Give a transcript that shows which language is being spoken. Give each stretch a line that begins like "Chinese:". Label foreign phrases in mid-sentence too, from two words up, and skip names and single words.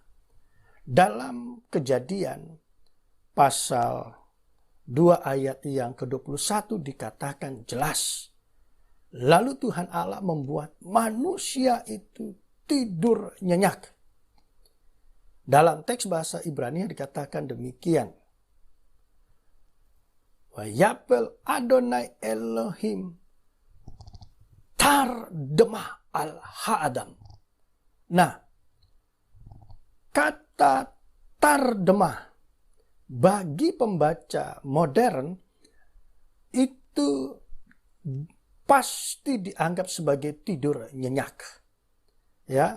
Indonesian: Dalam Kejadian pasal 2 ayat yang ke-21 dikatakan jelas. Lalu Tuhan Allah membuat manusia itu tidur nyenyak. Dalam teks bahasa Ibrani dikatakan demikian.
Hebrew: Wayapel Adonai Elohim tardemah al-ha'adam.
Indonesian: Nah, kata tardemah bagi pembaca modern itu pasti dianggap sebagai tidur nyenyak. Ya.